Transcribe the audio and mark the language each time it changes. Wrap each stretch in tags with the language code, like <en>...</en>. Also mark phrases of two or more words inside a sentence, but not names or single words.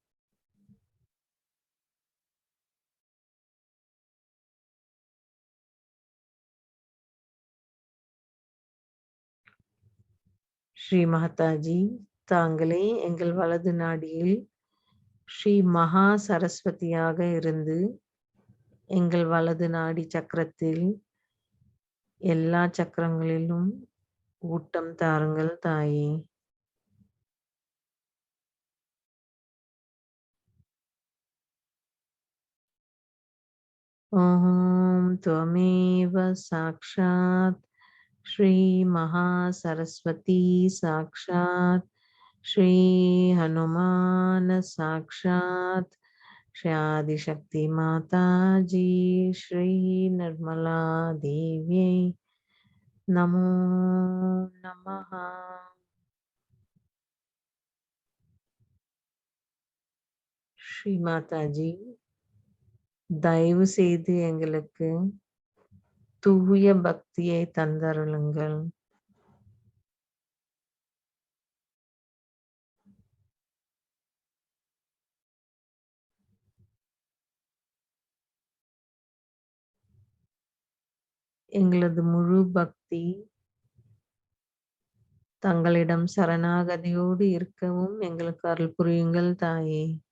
<ta>ஸ்ரீ மாதாஜி தாங்களே எங்கள் வலது நாடியில் ஸ்ரீ மகா சரஸ்வதியாக இருந்து எங்கள் வலது நாடி சக்கரத்தில் எல்லா சக்கரங்களிலும் ஊட்டம் தாருங்கள் தாயே.</ta> <sa>ஓம் त्वमेव साक्षात् श्री महासरस्वती साक्षात् श्री हनुमान साक्षात् श्री आदिशक्ति माता जी श्री निर्मला देवी नमो नमः.</sa> <ta>श्री माता जी தயவு செய்து எங்களுக்கு தூய பக்தியை தந்தருளுங்கள். எங்களது முழு பக்தி தங்களிடம் சரணாகதியோடு இருக்கவும் எங்களுக்கு அருள் புரியுங்கள் தாயே.</ta>